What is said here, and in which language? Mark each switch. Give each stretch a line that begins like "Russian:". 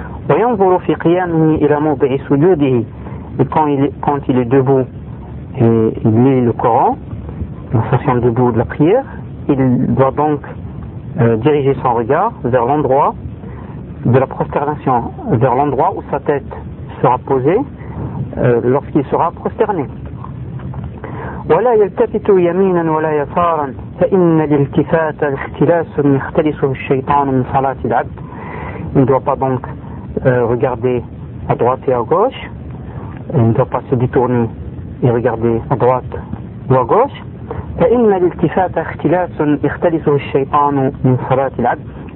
Arabic: وينظر في قيامه الى موضع سجوده.
French: Quand il est debout et il lit le Coran, en s'assoyant debout de la prière, il doit donc diriger son regard vers l'endroit de la prosternation, vers l'endroit où sa tête sera posée lorsqu'il sera prosterné.
Arabic: ولا يلتفت يمينا ولا يسارا فان الالتفات اختلاس يختلس الشيطان من صلاه العبد.
French: Il ne doit pas donc regarder à droite et à gauche, il ne doit pas se détourner et regarder à droite ou à gauche.
Arabic: فإن الالتفات اختلاس يختلس الشيطان من صلاة العبد.